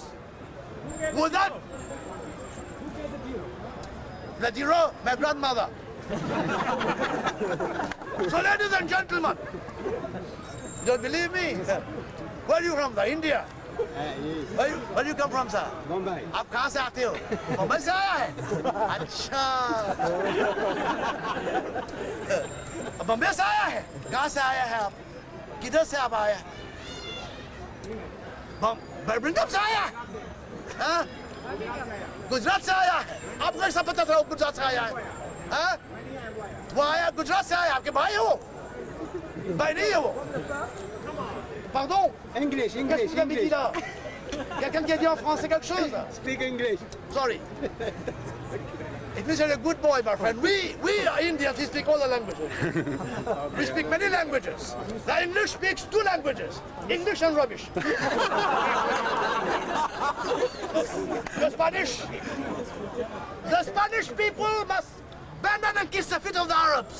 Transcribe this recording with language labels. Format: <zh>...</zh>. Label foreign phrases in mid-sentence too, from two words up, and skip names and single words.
<en>Without the zero, my grandmother. So ladies and gentlemen, don't believe me? Where are you from, sir? India? Where do you come from, sir? Bombay.</en> <hi>आप कहाँ से आते हो? मुंबई से आया है? अच्छा। बम्बई से आया है? कहाँ से आया है आप? किधर से आप आया? बर्मिंघम से आया है? हाँ? गुजरात से आया है? आपको कैसा पता था वो गुजरात से आया है? हाँ? वो आया गुजरात से आया, आपके भाई हो? भाई नहीं है वो?</hi> <en>Pardon? English,</en> <fr>Qu'est-ce</fr> <en>English,</en> <fr>que vous avez dit</fr> <en>English.</en> <fr>là? Quelqu'un qui a dit en français quelque chose?</fr> <en>Speak English. Sorry. It means you're a good boy, my friend. We are Indians, we speak all the languages. We speak many languages. The English speaks 2 languages, English and rubbish. The Spanish people must bend down and kiss the feet of the Arabs.</en>